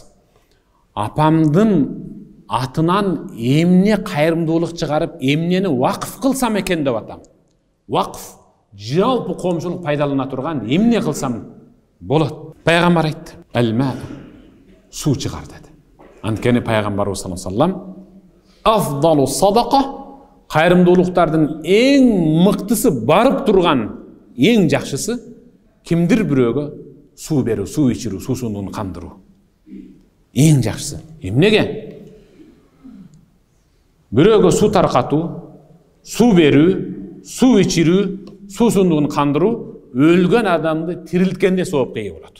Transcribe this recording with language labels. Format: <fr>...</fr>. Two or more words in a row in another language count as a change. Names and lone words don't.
<ky>Апамдын атынан эмне кайрымдуулук чыгарып, эмнени вакыф кылсам экен деп атам. Вакыф жалпы коомчулук пайдалана турган эмне кылсам болот. Пайгамбар айтты: "Ал-ма", суу чыгар деди. Анткени пайгамбарыбыз</ky> <ar>صلى الله عليه وسلم أفضل الصدقة,</ar> <ky>кайрымдуулуктардын эң мыктысы, барып турган эң жакшысы кимдир бирөөгө суу берүү, суу ичирүү, суусундугун кандыруу. Эң жакшысы. Эмнеге? Бирөөгө суу таркатуу, суу берүү, суу ичирүү, суусундугун кандыруу өлгөн адамды тирилткенде соопка ээ болот.</ky>